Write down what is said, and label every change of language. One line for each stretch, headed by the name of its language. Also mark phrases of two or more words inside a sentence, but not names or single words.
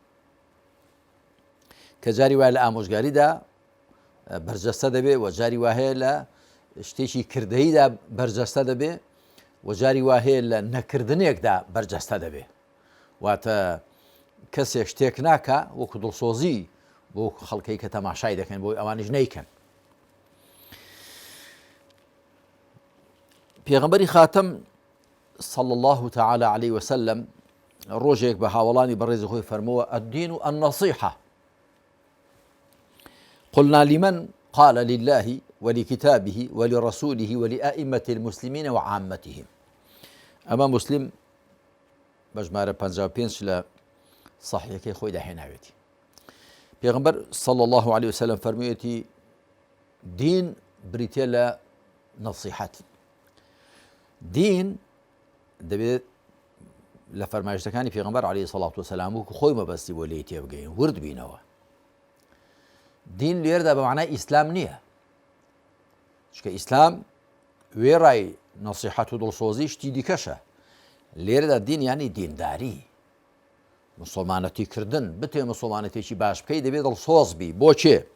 Central Kurdish: کە جاری وایە لە ئامۆژگاریدا بەرجەستە دەبێ و جاری وهەیە لە شتێکی کردەییدا بەرجەستە دەبێ و جاری وهەیە لە نەکردنێکدا بەرجەستە دەبێ واتە کەسێک شتێک ناکە وەکو دڵسۆزی بۆ خەڵکەی کە تەماشای دەکەن بۆی ئەوانیش نەیکەن پێغەمبەری خاتەم
Arabic: صلى الله تعالى عليه وسلم
Central Kurdish: ڕۆژێک بە هاوڵانی بەڕێزی خۆی فەرمووە
Arabic: الدين النصيحة قلنا لمن قال لله ولكتابه ولرسوله ولأئمة المسلمين وعامتهم
Central Kurdish: ئەمە مسلم بەژمارە 55 لە صحیحەکەی خۆی داهێناوێتی پێغەمبەر
Arabic: صلى الله عليه وسلم
Central Kurdish: فەرموویەتی دین بریتێ لە نەسیحەت دین دەبێت لە فەرمایشتەکانی پێغەمبەر
Arabic: عەلەیهی سەڵات وسەلام
Central Kurdish: وەکو خۆی مەبەستی بۆ لێی تێبگەین ورد بینەوە دین لێرەدا بە معنای ئیسلام نییە چکە ئیسلام وێڕای نەسیحەت و دڵسۆزی شتی دیکەشە لێرەدا دین یانی دینداری مسلمانەتی کردن بتێ مسلمانەتێکی باش بکەی دەبێت دڵسۆز بی بۆ چێ